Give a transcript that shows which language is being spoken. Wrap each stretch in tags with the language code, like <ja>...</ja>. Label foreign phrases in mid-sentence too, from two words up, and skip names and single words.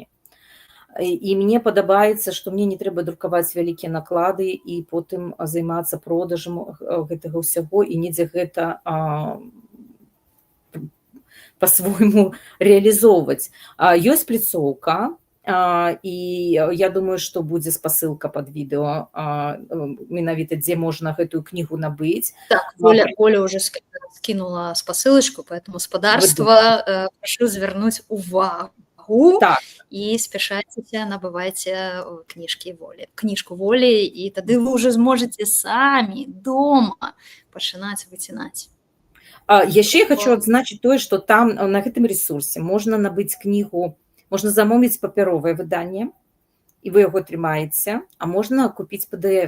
<be>І мне падабаецца, што мне не трэба друкаваць вялікія наклады і потым займацца продажам гэтага ўсяго і недзе гэта па-свойму рэалізоўваць. Ёсць пляцоўка, і я думаю, што будзе спасылка пад відэо, менавіта дзе можна гэтую кнігу набыць. Так, Оля</be> <ru>уже скинула</ru> <be>спасылачку, поэтому спадарства, прошу звярнуць увагу. Так. І спяшайцеся, набывайце кніжку волі, і тады вы ўжо зможаце самі дома пачынаць выцінаць. Яшчэ я хочу адзначыць тое, што там на гэтым ресурсе можна набыць кнігу, можна замовіць папяровае выданне, і вы яго атрымаеце, а можна купіць PDF.</be>